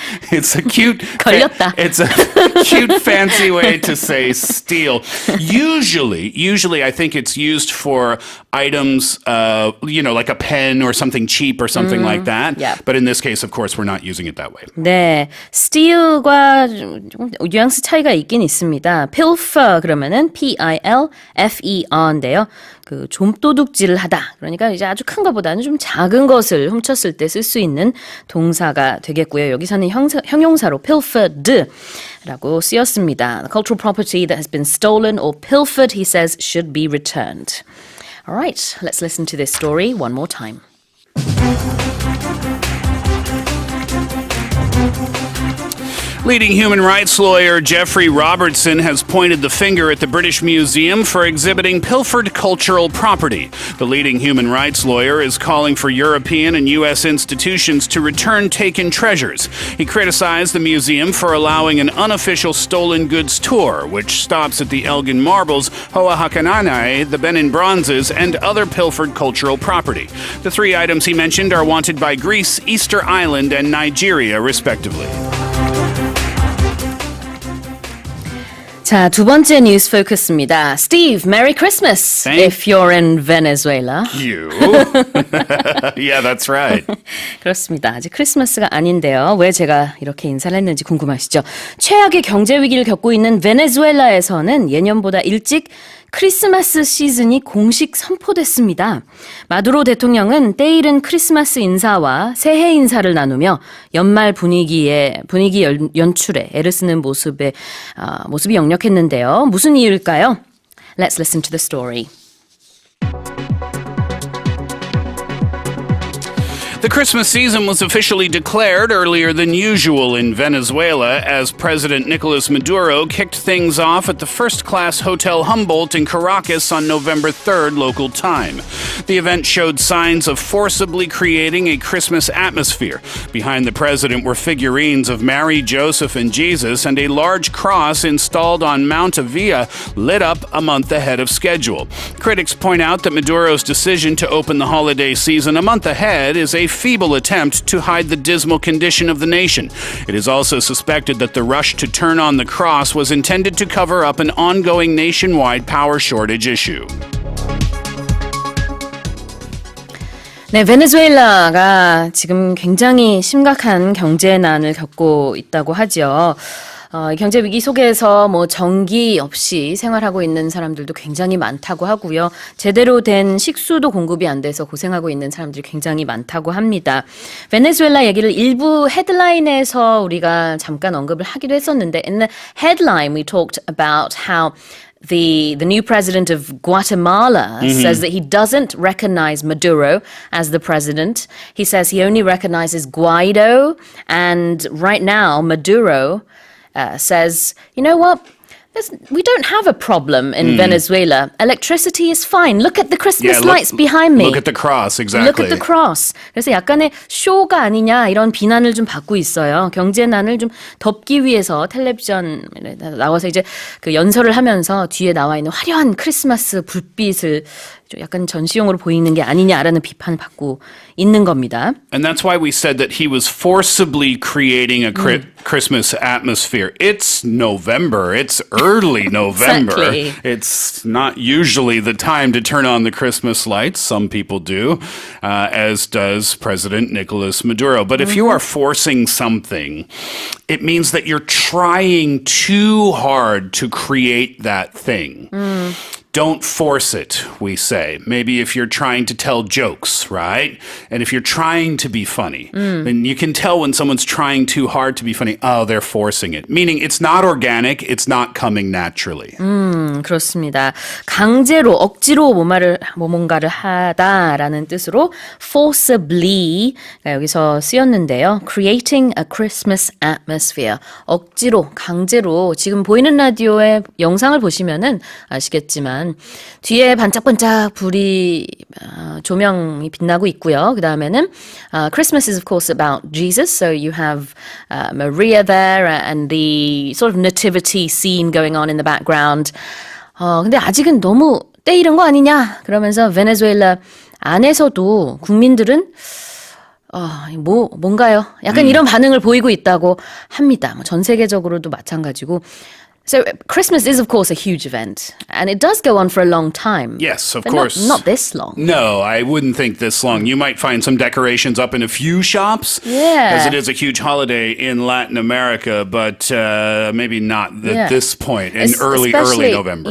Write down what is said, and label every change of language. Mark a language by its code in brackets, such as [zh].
[en] It's a cute, [ko] 걸렸다. [en] it's a cute fancy way to say steal. Usually I think it's used for items, like a pen or something cheap or something like that. yeah. But in this case, of course, we're not using it that way. [ko] 네, steal과 좀 뉘앙스 차이가 있긴 있습니다. pilfer 그러면은 P-I-L-F-E-R인데요. 그 좀도둑질을 하다. 그러니까 이제 아주 큰 것보다는 좀 작은 것을 훔쳤을 때 쓸 수 있는 동사가 되겠고요. 여기서는 형용사로 pilfered라고 쓰였습니다. [en] The cultural property that has been stolen or pilfered, he says, should be returned. All right, let's listen to this story one more time. Leading human rights lawyer Jeffrey Robertson has pointed the finger at the British Museum for exhibiting pilfered cultural property. The leading human rights lawyer is calling for European and U.S. institutions to return taken treasures. He criticized the museum for allowing an unofficial stolen goods tour, which stops at the Elgin marbles, Hoa Hakananai, the Benin bronzes, and other pilfered cultural property. The three items he mentioned are wanted by Greece, Easter Island, and Nigeria, respectively. [ko] 자, 두 번째 뉴스 포커스입니다. [en] Steve, Merry Christmas if you're in Venezuela. You? Yeah, that's right. [ko] 그렇습니다. 아직 크리스마스가 아닌데요. 왜 제가 이렇게 인사를 했는지 궁금하시죠? 최악의 경제 위기를 겪고 있는 베네수엘라에서는 예년보다 일찍 크리스마스 시즌이 공식 선포됐습니다. 마두로 대통령은 때이른 크리스마스 인사와 새해 인사를 나누며 연말 분위기 연출에 애를 쓰는 모습이 역력했는데요. 무슨 이유일까요? [en] Let's listen to the story. The Christmas season was officially declared earlier than usual in Venezuela as President Nicolas Maduro kicked things off at the first-class Hotel Humboldt in Caracas on November 3rd local time. The event showed signs of forcibly creating a Christmas atmosphere. Behind the president were figurines of Mary, Joseph, and Jesus, and a large cross installed on Mount Avila lit up a month ahead of schedule. Critics point out that Maduro's decision to open the holiday season a month ahead is a feeble attempt to hide the dismal condition of the nation. It is also suspected that the rush to turn on the cross was intended to cover up an ongoing nationwide power shortage issue. [ko] 네, 베네수엘라가 지금 굉장히 심각한 경제난을 겪고 있다고 하죠. 경제 위기 속에서 전기 없이 생활하고 있는 사람들도 굉장히 많다고 하고요. 제대로 된 식수도 공급이 안 돼서 고생하고 있는 사람들이 굉장히 많다고 합니다. 베네수엘라 얘기를 일부 헤드라인에서 우리가 잠깐 언급을 하기도 했었는데 [en] in the headline we talked about how the new president of Guatemala says that he doesn't recognize Maduro as the president. He says he only recognizes Guaido, and right now Maduro says, you know what? We don't have a problem in Venezuela. Electricity is fine. Look at the Christmas lights behind me. Look at the cross, exactly. Look at the cross. [ko] 그래서 약간의 쇼가 아니냐 이런 비난을 좀 받고 있어요. 경제난을 좀 덮기 위해서 텔레비전에 나와서 이제 그 연설을 하면서 뒤에 나와 있는 화려한 크리스마스 불빛을 좀 약간 전시용으로 보이는 게 아니냐라는 비판을 받고 있는 겁니다. [en] And that's why we said that he was forcibly creating a Christmas atmosphere. It's November. It's early November. Exactly. It's not usually the time to turn on the Christmas lights. Some people do, as does President Nicolas Maduro. But if you are forcing something, it means that you're trying too hard to create that thing. Don't force it, we say. Maybe if you're trying to tell jokes, right? And if you're trying to be funny, then you can tell when someone's trying too hard to be funny, oh, they're forcing it. Meaning it's not organic, it's not coming naturally. [ko] 그렇습니다. 강제로, 억지로 뭔가를 하다라는 뜻으로 forcibly 여기서 쓰였는데요. [en] Creating a Christmas atmosphere. [ko] 억지로, 강제로. 지금 보이는 라디오의 영상을 보시면은 아시겠지만 뒤에 반짝반짝 불이 조명이 빛나고 있고요. 그 다음에는 [en] Christmas is of course about Jesus, so you have Maria there and the sort of nativity scene going on in the background. [ko] 근데 아직은 너무 때이른 거 아니냐? 그러면서 베네수엘라 안에서도 국민들은 뭔가요? 약간 이런 반응을 보이고 있다고 합니다. 전 세계적으로도 마찬가지고. [en] So Christmas is, of course, a huge event, and it does go on for a long time. Yes, of but course. Not this long. No, I wouldn't think this long. You might find some decorations up in a few shops, Yeah. as it is a huge holiday in Latin America, but maybe not at this point in early November.